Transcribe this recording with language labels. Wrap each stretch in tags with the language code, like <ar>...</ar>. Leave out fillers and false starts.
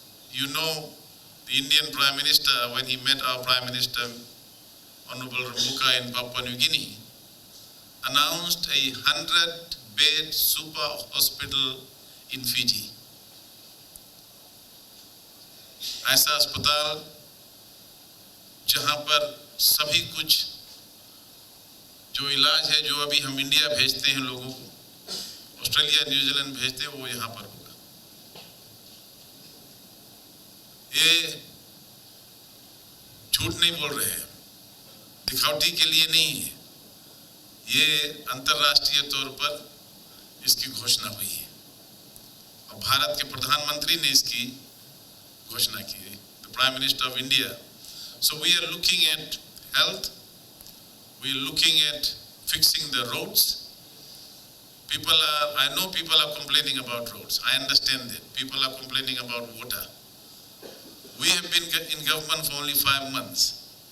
<en>You know, the Indian Prime Minister, when he met our Prime Minister, Honorable Ramuka in Papua New Guinea, announced a 100-bed super hospital in Fiji.</en> <hi>ऐसा अस्पताल जहां पर सभी कुछ जो इलाज है जो अभी हम इंडिया भेजते हैं लोगों को, ऑस्ट्रेलिया न्यूजीलैंड भेजते हैं, वो यहाँ पर होगा। ये झूठ नहीं बोल रहे हैं, दिखावटी के लिए नहीं है, ये अंतर्राष्ट्रीय तौर पर इसकी घोषणा हुई है और भारत के प्रधानमंत्री ने इसकी घोषणा की है,</hi> <en>the Prime Minister of India. So we are looking at health, we are looking at fixing the roads. I know people are complaining about roads, I understand that. People are complaining about water. We have been in government for only 5 months.</en>